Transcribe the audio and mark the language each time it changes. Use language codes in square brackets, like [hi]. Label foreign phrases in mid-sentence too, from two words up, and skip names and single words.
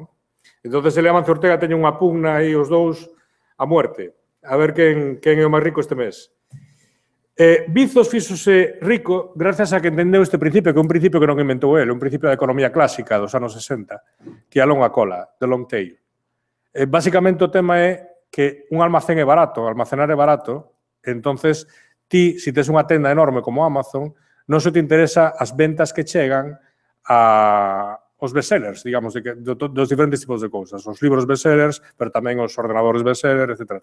[gl] Entón, ele e Amancio Ortega teñen unha pugna aí os dous a muerte, a ver quen é o máis rico este mes. Bezos fíxose rico gracias a que entendeu este principio, que é un principio que non inventou ele, un principio da economía clásica dos anos 60, que é a longa cola, [en] the long tail. [gl] Básicamente o tema é que un almacén é barato, almacenar é barato, entonces ti, se tes unha tenda enorme como Amazon, non só te interesa as ventas que chegan os bestsellers, digamos, dos diferentes tipos de cousas. Os libros bestsellers, pero tamén os ordenadores bestsellers, etc.